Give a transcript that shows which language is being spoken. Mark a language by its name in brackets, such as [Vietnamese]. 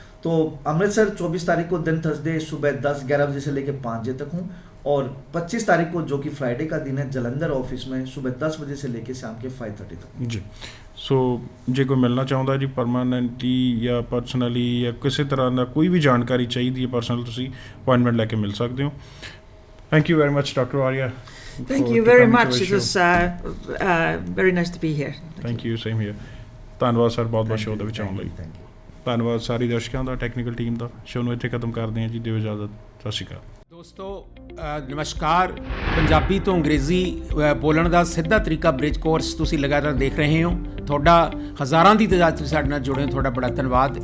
[Hindi] तो अमृतसर 24 तारीख को दिन थर्सडे सुबह 10-11 बजे से लेकर 5 बजे तक हूँ, और 25 तारीख को जो कि फ्राइडे का दिन है जलंधर ऑफिस में सुबह 10 बजे से लेकर शाम के 5:30 तक. [Punjabi] जी ਸੋ ਜੇ ਕੋਈ ਮਿਲਣਾ ਚਾਹੁੰਦਾ ਜੀ ਪਰਮਾਨੈਂਟਲੀ ਜਾਂ ਪਰਸਨਲੀ ਜਾਂ ਕਿਸੇ ਤਰ੍ਹਾਂ ਦਾ ਕੋਈ ਵੀ ਜਾਣਕਾਰੀ ਚਾਹੀਦੀ ਹੈ ਪਰਸਨਲ, ਤੁਸੀਂ ਅਪਾਇੰਟਮੈਂਟ ਲੈ ਕੇ ਮਿਲ ਸਕਦੇ ਹੋ. [English] Thank you very much doctor Arya. Thank you very much. It was very nice to be here. Thank you, same here. [Punjabi] ਧੰਨਵਾਦ ਸਰ ਬਹੁਤ ਬਹੁਤ ਸ਼ੋਅ ਦੇ ਵਿੱਚ ਆਉਣ ਲਈ. ਧੰਨਵਾਦ ਸਾਰੇ ਦਰਸ਼ਕਾਂ ਦਾ, ਟੈਕਨੀਕਲ ਟੀਮ ਦਾ. ਸ਼ੋਅ ਨੂੰ ਇੱਥੇ ਖਤਮ ਕਰਦੇ ਹਾਂ ਜੀ. ਦਿਓ ਇਜਾਜ਼ਤ. ਸਤਿ ਸ਼੍ਰੀ ਅਕਾਲ ਦੋਸਤੋ. ਨਮਸਕਾਰ. ਪੰਜਾਬੀ ਤੋਂ ਅੰਗਰੇਜ਼ੀ ਬੋਲਣ ਦਾ ਸਿੱਧਾ ਤਰੀਕਾ ਬ੍ਰਿਜ ਕੋਰਸ ਤੁਸੀਂ ਲਗਾਤਾਰ ਦੇਖ ਰਹੇ ਹੋ. ਤੁਹਾਡਾ ਹਜ਼ਾਰਾਂ ਦੀ ਤਾਦਾਦ ਤੁਸੀਂ ਸਾਡੇ ਨਾਲ ਜੁੜੇ ਹੋ, ਤੁਹਾਡਾ ਬੜਾ ਧੰਨਵਾਦ.